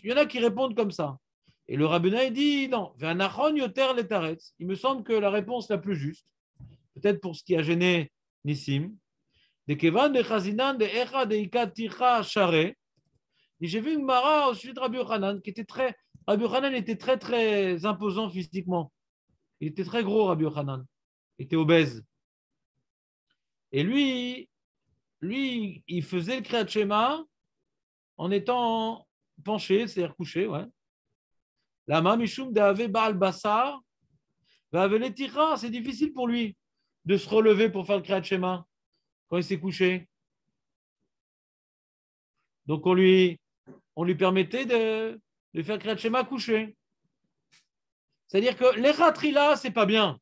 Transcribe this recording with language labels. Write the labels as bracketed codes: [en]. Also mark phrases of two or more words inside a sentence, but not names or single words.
[fr] Il y en a qui répondent comme ça. Et le rabbin il dit non, il me semble que la réponse la plus juste, peut-être pour ce qui a gêné Nissim, j'ai vu une Mara au sujet de Rabbi Yochanan qui était très. Rabbi Yochanan était très très imposant physiquement. Il était très gros, Rabbi Yochanan. Il était obèse. Et lui, il faisait le Kriyat Shema en étant penché, c'est-à-dire couché, ouais. [arc] למה משום דהוה בעל בשר והוה טירחא, [fr] c'est difficile pour lui de se relever pour faire le Kriyat Shema quand il s'est couché. Donc on lui permettait de faire le Kriyat Shema couché. C'est-à-dire que l'Echatrila, c'est pas bien.